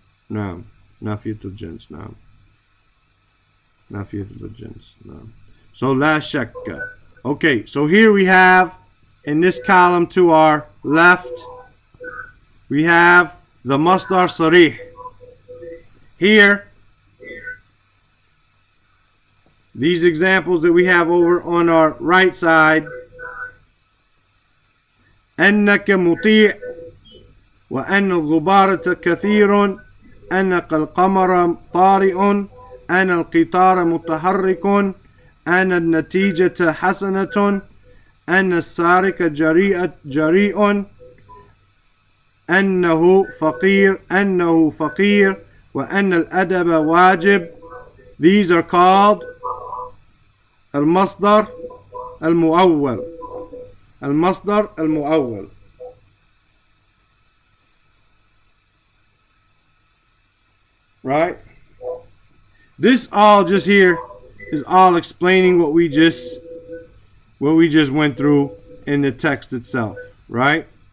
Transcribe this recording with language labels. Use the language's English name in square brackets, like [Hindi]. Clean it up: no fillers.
[English] No, nafiyatul jins, no, nafiyatul jins, no. So [Arabic] la shakka. [English] Okay, so here we have in this column to our left, we have the masdar sarih. Here, these examples that we have over on our right side, [Arabic] أنك مطيع وأن الغبارة كثير أنك القمر طارئ أن القطار متحرك أن النتيجة حسنة أن السارق جريء أنه فقير وأن الأدب واجب. [English] These are called المصدر المؤول. [Arabic] المصدر المؤول. [English] Right? This all just here is all explaining what we just went through in the text itself, right?